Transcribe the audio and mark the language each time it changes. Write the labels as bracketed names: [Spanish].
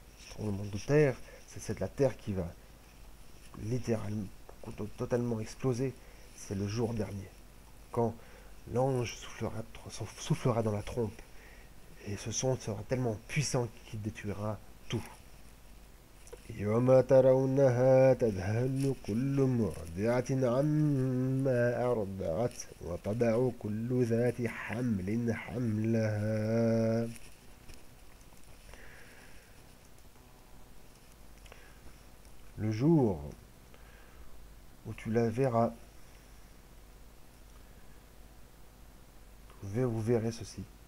[French] Ce tremblement de terre, c'est la terre qui va littéralement totalement exploser. C'est le jour dernier, quand l'ange soufflera dans la trompe et ce son sera tellement puissant qu'il détruira tout. [Arabic] يوم ترونها تذهل كل مرضعة عما أرضعت وتضع كل ذات حمل حملها. [French] Le jour où tu la verras, vous verrez ceci.